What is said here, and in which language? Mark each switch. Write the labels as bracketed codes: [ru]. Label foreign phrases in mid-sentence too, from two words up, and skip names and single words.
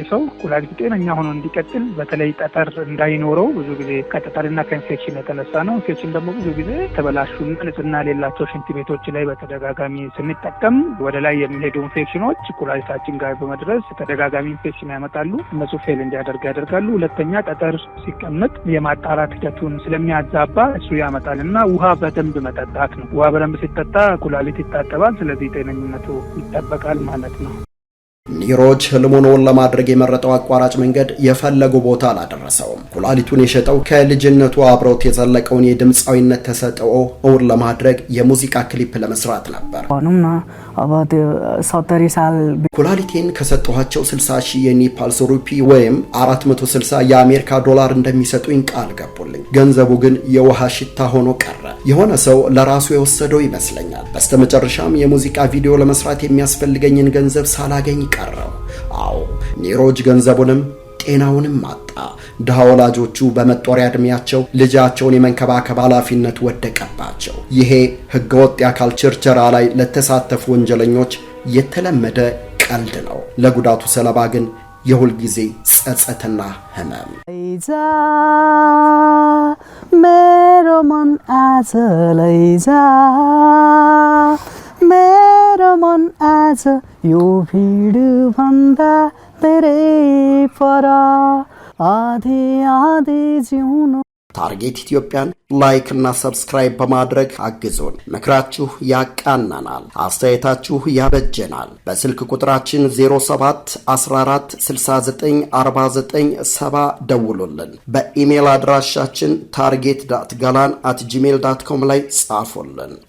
[am] ሰው ኩላሊት ጤነኛ ሆኖ እንዲቀጥል በተለይ ጠጠር እንዳይኖረው ብዙ ጊዜ ከጠጠርና ከኢንፌክሽን የተነሳ ነው። ኢንፌክሽን ደግሞ ብዙ ጊዜ ተበላሹና ንጽህና የሌላቸው ሽንት ቤቶች ላይ በተደጋጋሚ ስንጠቀም ወደ ላይ የሚሄዱ ኢንፌክሽኖች ኩላሊታችን ጋር በመድረስ ተደጋጋሚ ኢንፌክሽን ያመጣሉ። እነሱ ፌል እንዲያደርግ ያደርጋሉ። ሁለተኛ ጠጠር ሲቀመጥ የማጣራት ሂደቱን ስለሚያዛባ እሱ ያመጣል እና ውሃ በደንብ መጠጣት ነው። ውሃ በደንብ ሲጠጣ ኩላሊት ይታጠባል። ስለዚህ ጤነኝነቱ ይጠበቃል ማለት ነው። ኒሮጅ ህልሙን ለማድረግ የመረጠው አቋራጭ መንገድ የፈለጉ ቦታ አላደረሰውም። ኩላሊቱን የሸጠው ከልጅነቱ አብሮት የዘለቀውን የድምፃዊነት ተሰጥኦ እውን ለማድረግ የሙዚቃ ክሊፕ ለመስራት ነበር። [ne] अब त्यो 70 साल [am] ኩላሊቴን ከሰጠኋቸው 60 ሺህ የኔፓልስ ሩፒ ወይም 460 የአሜሪካ ዶላር እንደሚሰጡኝ ቃል ገቡልኝ። ገንዘቡ ግን የውሃ ሽታ ሆኖ ቀረ። የሆነ ሰው ለራሱ የወሰደው ይመስለኛል። በስተመጨረሻም የሙዚቃ ቪዲዮ ለመስራት የሚያስፈልገኝን ገንዘብ ሳላገኝ ቀረው። አዎ ኒሮጅ ገንዘቡንም ጤናውንም አጣ። ድሃ ወላጆቹ በመጦሪያ እድሜያቸው ልጃቸውን የመንከባከብ ኃላፊነት ወደቀባቸው። ይሄ ህገወጥ የአካል ችርቸራ ላይ ለተሳተፉ ወንጀለኞች የተለመደ ቀልድ ነው። ለጉዳቱ ሰለባ ግን የሁል ጊዜ ጸጸትና ህመም። [ne] मेरो मन आज लैजा मेरो मन आज यो भिड भन्दा धेरै पर आधी आधी जिउनु [am] ታርጌት ኢትዮጵያን ላይክ እና ሰብስክራይብ በማድረግ አግዙን። ምክራችሁ ያቃናናል፣ አስተያየታችሁ ያበጀናል። በስልክ ቁጥራችን 07 14 69 49 70 ደውሉልን። በኢሜል አድራሻችን target.galan@gmail.com ላይ ጻፉልን።